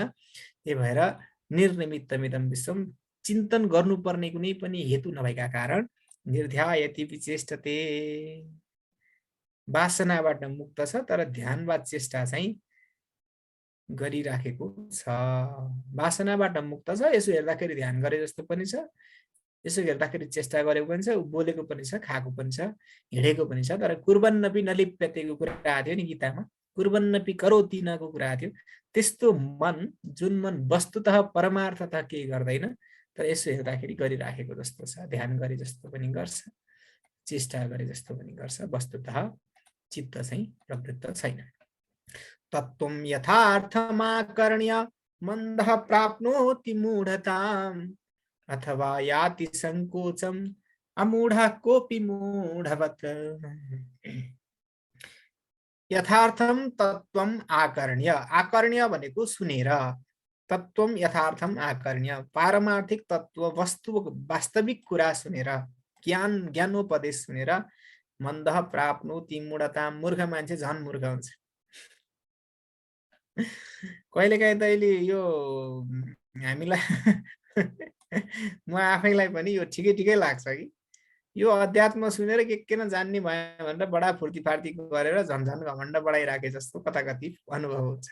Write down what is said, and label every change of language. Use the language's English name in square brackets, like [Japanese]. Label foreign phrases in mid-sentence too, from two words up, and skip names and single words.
[Nepali] त्यही भएर [Sanskrit] निर्निमित्तमिदं विश्वम, [Nepali] चिन्तन गर्नुपर्ने कुनै पनि हेतु नभएका कारण [Sanskrit] निर्ध्यायति विचेष्टते, [Nepali] वासनाबाट मुक्त छ, तर ध्यान वा चेष्टा चाहिँ गरिराखेको छ। वासनाबाट मुक्त छ, यसो हेर्दाखेरि ध्यान गरे जस्तो पनि छ, यसो हेर्दाखेरि चेष्टा गरेको पनि छ, बोलेको पनि छ, खाएको पनि छ, हिँडेको पनि छ। तर कुर्वन्नपि नलिप्यतेको कुरा आएको थियो नि गीतामा, [Sanskrit] कुर्वन्नपि करोति [Nepali] नको कुरा थियो। त्यस्तो मन, जुन मन वस्तुतः परमार्थतः केही गर्दैन, तर यसो हेर्दाखेरि गरिराखेको जस्तो छ, ध्यान गरे जस्तो पनि गर्छ, चेष्टा गरे जस्तो पनि गर्छ, वस्तुतः चित्त चाहिँ प्रवृत्त छैन। [Sanskrit] तत्त्वं यथार्थमाकर्ण्य मन्दः प्राप्नोति मूढताम्, अथवा याति संकोचम अमूढः कोऽपि मूढवत्। यथार्थम तत्त्वम आकर्ण्य, आकर्ण्य [Nepali] भनेको सुनेर, [Sanskrit] तत्त्वम यथार्थम आकर्ण्य, [Nepali] पारमार्थिक तत्त्व वस्तु वास्तविक कुरा सुनेर, ज्ञानोपदेश सुनेर [Sanskrit] मन्दः प्राप्नोति मूढताम्, [Nepali] मूर्ख मान्छे झन् मूर्ख हुन्छ। कहिलेकाहीँ त अहिले यो हामीलाई म आफैलाई पनि यो ठिकै ठिकै लाग्छ कि यो अध्यात्म सुनेर के नजान्ने भयो भनेर बडा फुर्ती फार्ती गरेर झन्झन घमण्ड बढाइराखे जस्तो कता कति अनुभव हुन्छ।